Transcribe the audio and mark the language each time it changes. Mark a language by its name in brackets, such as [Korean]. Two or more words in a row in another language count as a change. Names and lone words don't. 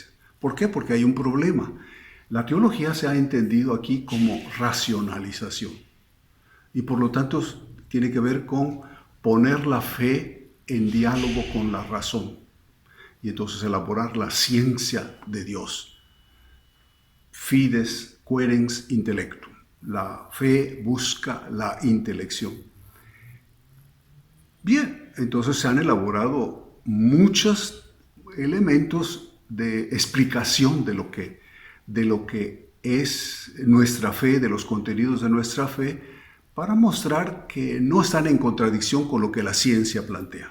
[Spanish] ¿Por qué? Porque hay un problema. La teología se ha entendido aquí como racionalización y por lo tanto tiene que ver con poner la fe en diálogo con la razón y entonces elaborar la ciencia de Dios. [Latin] Fides querens intellectum. [Spanish] La fe busca la intelección. Bien, entonces se han elaborado muchos elementos de explicación de lo que es nuestra fe, de los contenidos de nuestra fe, para mostrar que no están en contradicción con lo que la ciencia plantea.